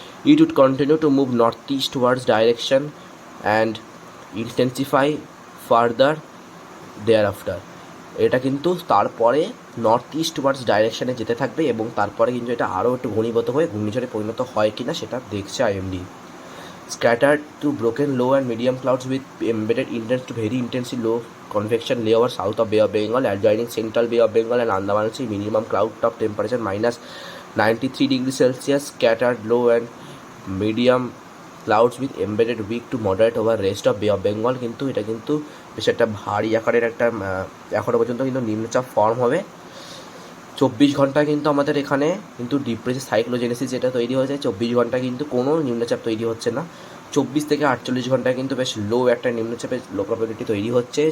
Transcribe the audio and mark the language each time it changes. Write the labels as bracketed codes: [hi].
[en] It would continue to move north east towards direction and intensify further thereafter. [bn] এটা কিন্তু তারপরে north east towards ডাইরেকশানে যেতে থাকবে এবং তারপরে কিন্তু এটা আরও একটু ঘনীভূত হয়ে ঘূর্ণিঝড়ে পরিণত হয় কি না সেটা দেখছে IMD. [en] Scattered to broken low and medium clouds with embedded intense to very intensely low convection layer south of Bay of Bengal, adjoining central Bay of Bengal and Andaman Sea. Minimum cloud top temperature minus 93 degrees Celsius. Scattered low and medium clouds with embedded weak to moderate over rest of Bay of Bengal। [bn] কিন্তু এটা কিন্তু বেশ একটা ভারী আকারের একটা এখনও পর্যন্ত কিন্তু নিম্নচাপ ফর্ম হবে। 24 ঘন্টায় কিন্তু আমাদের এখানে কিন্তু ডিপ্রেসিভ সাইক্লোজেনেসিস যেটা তৈরি হয়েছে, 24 ঘন্টায় কিন্তু কোনো নিম্নচাপ তৈরি হচ্ছে না। 24 থেকে 48 ঘন্টায় কিন্তু বেশ লো একটা নিম্নচাপের লো প্রবাবিলিটি তৈরি হচ্ছে।